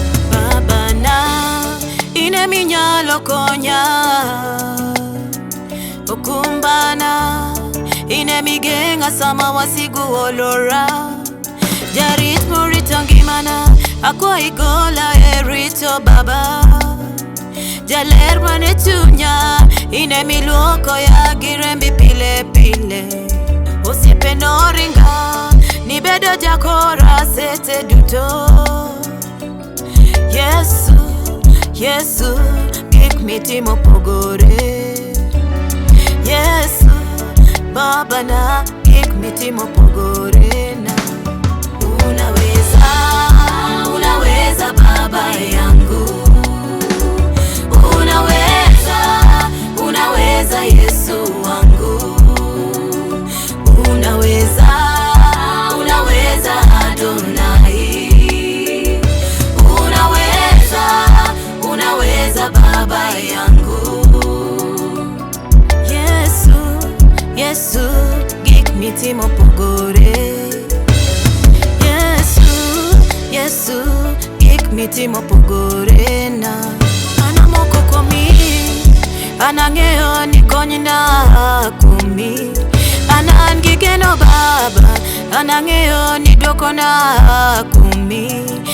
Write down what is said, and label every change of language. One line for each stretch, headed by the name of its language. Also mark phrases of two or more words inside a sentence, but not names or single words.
Luo (Kenya and Tanzania): Baba na, in emi nyalo konya. Okumbana, in emi genga sama wasigu olora. Jarit morito ngimana, akwa igola e rito Baba. Jaler mane chunya, in emi luoko ya gi rembi pile pile. Osiepe noringa, nibedo jakora sete duto. Yesu, Yesu, gik mitimo pogore. Yesu, Baba na, gik mitimo pogore na.
Swahili: Unaweza, unaweza Baba yangu. Unaweza, unaweza Yesu wangu. Unaweza, unaweza Adonai. Unaweza, unaweza Baba yangu.
Luo (Kenya and Tanzania): Yesu, Yesu, gik mitimo pogore. Yesu, Yesu, gik mitimo pogore na. An amoko kuomi, an ang'eyo ni kony na kuomi. An an gi geno Baba, an ang'eyo ni duoko na kuomi.